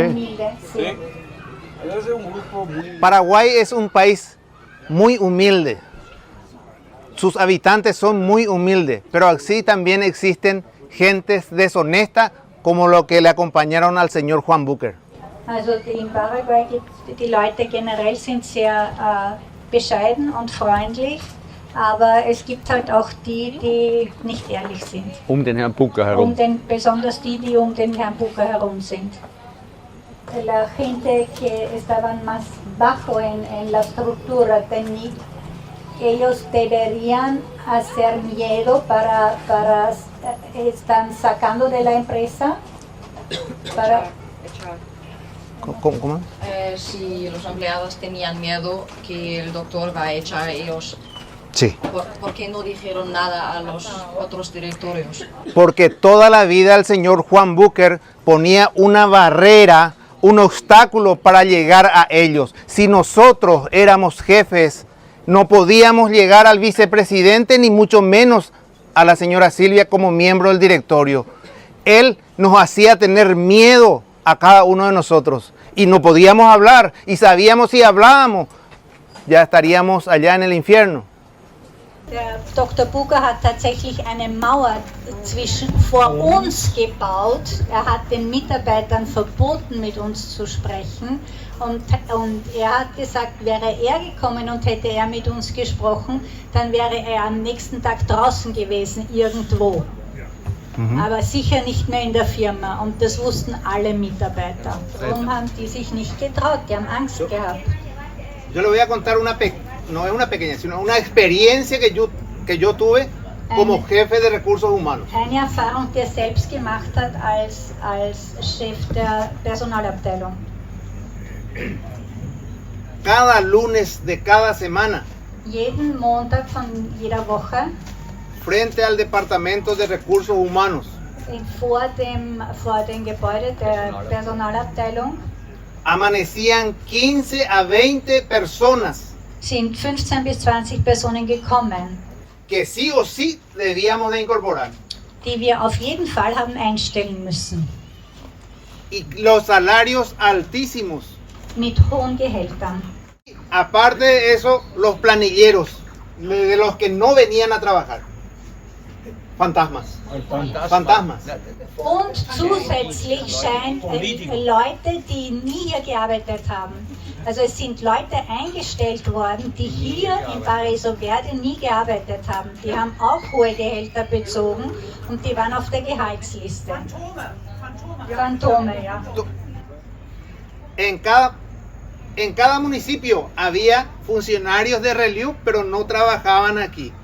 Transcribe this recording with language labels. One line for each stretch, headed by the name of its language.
Spanish: Humildes, sí. Es un grupo muy... Paraguay es un país muy humilde. Sus habitantes son muy humildes, pero así también existen gentes deshonestas como lo que le acompañaron al señor Juan Búquer.
German: Also in Paraguay die Leute generell sind sehr bescheiden und freundlich, aber es gibt halt auch die nicht ehrlich sind. Den Herrn Bucker herum. Besonders die den Herrn Bucker herum sind.
Spanish: La gente que estaban más bajo en la estructura, ellos deberían hacer miedo para están sacando de la empresa para ¿Cómo? Si los empleados tenían miedo que el doctor va a echar a ellos, Sí. ¿por qué no dijeron nada a los otros directorios? Porque toda la vida el señor Juan Búquer ponía una barrera, un obstáculo para llegar a ellos. Si nosotros éramos jefes, no podíamos llegar al vicepresidente ni mucho menos a la señora Silvia como miembro del directorio. Él nos hacía tener miedo a cada uno de nosotros y no podíamos hablar y sabíamos si hablábamos ya estaríamos allá en el infierno.
German: Der Dr. Bucker hat tatsächlich eine Mauer vor uns gebaut. Er hat den Mitarbeitern verboten, mit uns zu sprechen. Und er hat gesagt, wäre er gekommen und hätte er mit uns gesprochen, dann wäre er am nächsten Tag draußen gewesen, irgendwo. Aber sicher nicht mehr in der Firma. Und das wussten alle Mitarbeiter. Darum haben die sich nicht getraut, die haben Angst gehabt.
Spanish: Yo le voy a contar no es una pequeña, sino una experiencia que yo tuve como jefe de recursos humanos.
German: Eine Erfahrung, die er selbst gemacht hat als Chef der Personalabteilung.
Spanish: Cada lunes de cada semana,
German: Jeden Montag von jeder Woche
Spanish: frente al Departamento de Recursos Humanos,
German: vor dem Gebäude der Personalabteilung
Spanish: amanecían 15 a 20 personas
German: sind 15 bis 20 Personen gekommen,
Spanish: que sí o sí debíamos de incorporar.
German: die wir auf jeden Fall haben einstellen müssen,
Spanish: Y los salarios altísimos.
German: mit hohen Gehältern.
Spanish: Aparte de eso, los planilleros, de los que no venían a trabajar. Fantasmas. Fantasmas.
German: Und zusätzlich scheint Leute, die nie hier gearbeitet haben. Also es sind Leute eingestellt worden, die hier in Paraiso Verde nie gearbeitet haben. Die haben auch hohe Gehälter bezogen und die waren auf der Gehaltsliste. Phantome, ja.
Spanish: En cada municipio había funcionarios de Reliu, pero no trabajaban aquí.